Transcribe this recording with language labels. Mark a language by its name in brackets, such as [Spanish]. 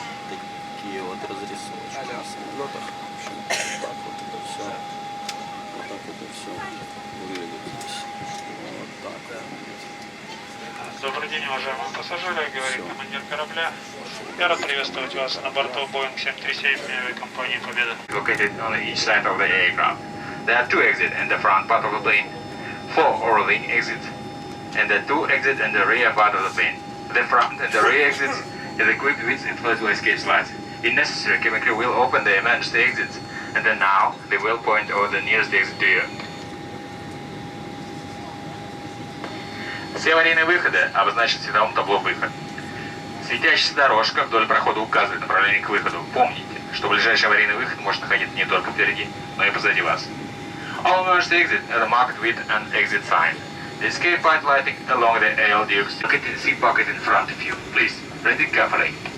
[Russian] Такие вот разрисовочки на самолетах. В общем, так вот это все. Вот так это все выглядит здесь. Вот так выглядит. Добрый день, уважаемые пассажиры, говорит командир корабля. Я рад приветствовать вас на борту Boeing 737 авиакомпании Победа. [English] Located on each side of the aircraft. There are two exits in the front part of the plane, 4 overwing exits, and the 2 exits in the rear part of the plane. The front and the rear exits is equipped with inflatable escape slides. If necessary, cabin crew will open the emergency exits, and then now they will point out the nearest exit to you. [Russian] Все аварийные выходы обозначены световым табло «Выход». Светящаяся дорожка вдоль прохода указывает направление к выходу. Помните, что ближайший аварийный выход может находиться не только впереди, но и позади вас. [English] All emergency exits are marked with an exit sign. The escape point lighting along the aisle dukes. Look at the seat pocket in front of you. Please, read it carefully.